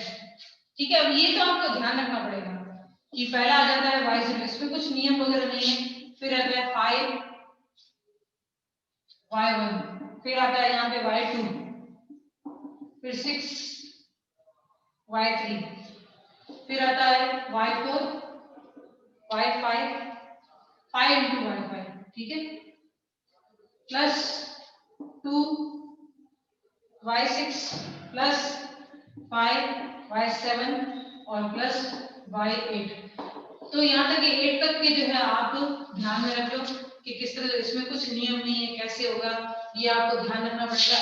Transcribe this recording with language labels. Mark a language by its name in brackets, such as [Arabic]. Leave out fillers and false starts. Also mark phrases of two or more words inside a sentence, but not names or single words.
[Hindi] ठीक है, अब ये तो आपको ध्यान रखना पड़ेगा कि पहला आ जाता है y0, इसमें कुछ नियम वगैरह नहीं है, फिर आता है 5 y1, फिर आता है यहाँ पे y2, फिर 6 y3, फिर आता है y4 y5 5 into y5, ठीक है, प्लस 2 y6 प्लस 5 y7 और प्लस y8। तो यहाँ तक 8 तक के जो है आप ध्यान में रख लो कि किस तरह, इसमें कुछ नियम नहीं है, कैसे होगा ये आपको ध्यान रखना पड़ेगा।